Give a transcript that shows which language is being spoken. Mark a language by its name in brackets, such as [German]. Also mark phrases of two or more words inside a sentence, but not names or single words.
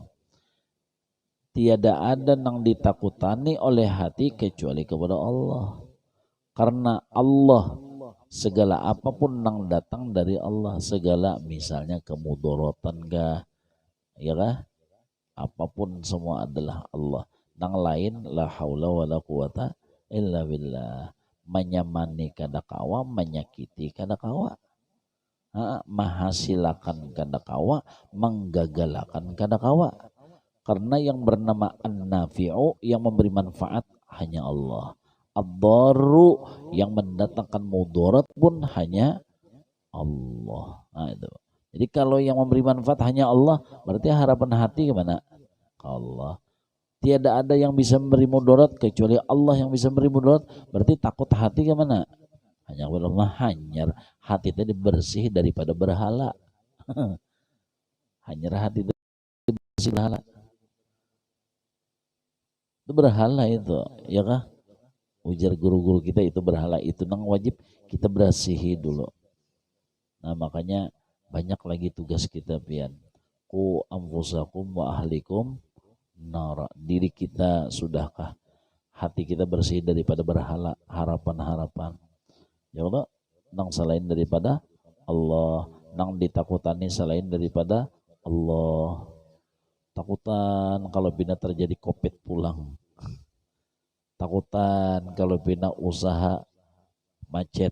[Banjar] Tiada ada nang ditakutani oleh hati kecuali kepada Allah. Karena Allah, segala apapun nang datang dari Allah, segala misalnya kemudorotan kah, ya kah? Apapun semua adalah Allah. Nang lain [Arabic] la haula wala quwata illa billah. [Banjar] Menyamani kada kawa, menyakiti kada kawa. Mahasilakan kada kawa, menggagalakan kada kawa. Karena yang bernama An-Nafi'u, yang memberi manfaat hanya Allah. Ad-Darru, yang mendatangkan mudarat pun hanya Allah. Nah, itu. Jadi kalau yang memberi manfaat hanya Allah, berarti harapan hati kemana? Ke Allah. Tiada ada yang bisa memberi mudarat kecuali Allah yang bisa memberi mudarat. Berarti takut hati kemana? Hanya kepada Allah. Hanyar hati tadi bersih daripada berhala. Hanyar hati tadi bersih berhala. Itu berhala itu, ya kah? Ujar guru-guru kita itu berhala, itu nang wajib kita berasihi dulu. Nah makanya banyak lagi tugas kita pian. [Arabic] Ku anfusakum wa ahlikum nara. [Banjar] Diri kita sudahkah hati kita bersih daripada berhala, harapan-harapan. [Arabic] Ya Allah, [Banjar] nang selain daripada Allah, nang ditakutani selain daripada Allah. Takutan kalau bina terjadi COVID pulang. Takutan kalau bina usaha macet.